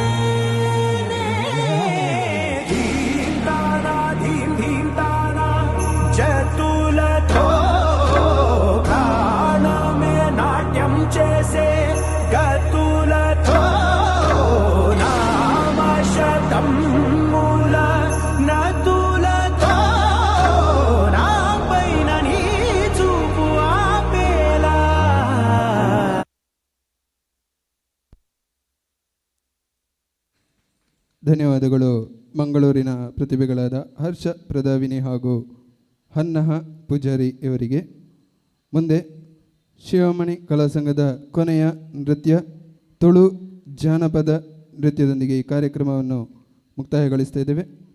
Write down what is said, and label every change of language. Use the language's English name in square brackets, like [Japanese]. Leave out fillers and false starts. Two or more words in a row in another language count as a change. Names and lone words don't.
[Telugu] ధీం తానా ధీం ధీం తానా జతులతో ప్రాణమే నాట్యం చేసే గతులతో నామశతం మూల నతులతో నా పైన నీ చూపు ఆపేలా [Kannada] ಧನ್ಯವಾದಗಳು ಮಂಗಳೂರಿನ ಪ್ರತಿಭೆಗಳಾದ ಹರ್ಷ ಪ್ರದಾವಿನಿ ಹಾಗೂ ಹನ್ನಹ ಪೂಜಾರಿ ಇವರಿಗೆ. ಮುಂದೆ ಶಿವಮಣಿ ಕಲಾ ಸಂಘದ ಕೊನೆಯ ನೃತ್ಯ ತುಳು ಜಾನಪದ ನೃತ್ಯದೊಂದಿಗೆ ಈ ಕಾರ್ಯಕ್ರಮವನ್ನು ಮುಕ್ತಾಯಗೊಳಿಸ್ತಾ ಇದ್ದೇವೆ.